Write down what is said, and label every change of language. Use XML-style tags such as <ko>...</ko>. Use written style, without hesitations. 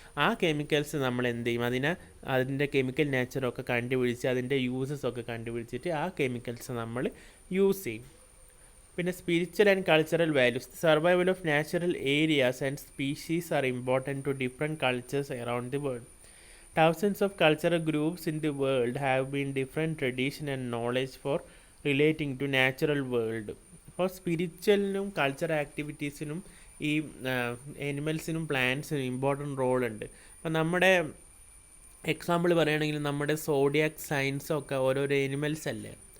<ml>ആ കെമിക്കൽസ് നമ്മൾ എന്ത് ചെയ്യും, അതിൻ്റെ കെമിക്കൽ നേച്ചറൊക്കെ കണ്ടുപിടിച്ച് അതിൻ്റെ യൂസസൊക്കെ കണ്ടുപിടിച്ചിട്ട് ആ കെമിക്കൽസ് നമ്മൾ യൂസ് ചെയ്യും.</ml> <en>പിന്നെ spiritual and cultural values. Survival of natural areas and species are important to different cultures around the world. Thousands of cultural groups in the world have been different tradition and knowledge for relating to natural world.</en> <ml>അപ്പോൾ സ്പിരിച്വലിനും cultural ആക്ടിവിറ്റീസിനും ഈ എനിമൽസിനും പ്ലാന്റ്സിനും important റോളുണ്ട്. അപ്പം നമ്മുടെ example പറയുകയാണെങ്കിൽ നമ്മുടെ zodiac സൈൻസൊക്കെ ഓരോരോ animals അല്ലേ.</ml>